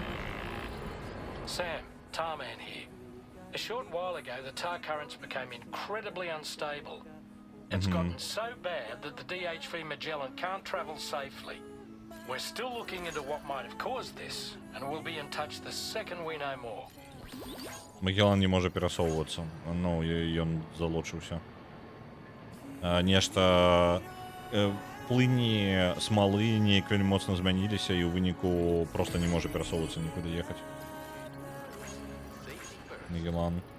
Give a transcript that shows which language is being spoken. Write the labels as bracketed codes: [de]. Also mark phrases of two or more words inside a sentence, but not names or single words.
[en] Sam, Tarman here. A short while ago, the tar currents became incredibly unstable. It's gotten so bad that the DHV Magellan can't travel safely. We're still looking into what might have caused this, and we'll be in touch the second we know more. [be] Магеллан не можа перасоўвацца. Ну, ён залочыўся. Нешта... плыні смалы неяк вельмі моцна змяніліся і ў выніку просто не можа перасоўвацца нікуды ехаць. Магеллан.